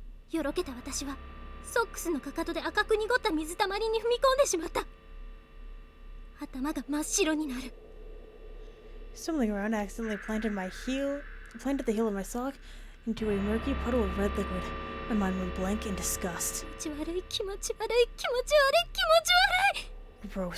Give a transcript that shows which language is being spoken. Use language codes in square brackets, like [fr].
[ja] よろけた私はソックスのかかとで赤く濁った水たまりに踏み込んでしまった。頭が真っ白になる。 [en] Stumbling around, I accidentally planted the heel of my sock into a murky puddle of red liquid. My mind went blank in disgust. [ja] 気持ち悪い気持ち悪い気持ち悪い気持ち悪い。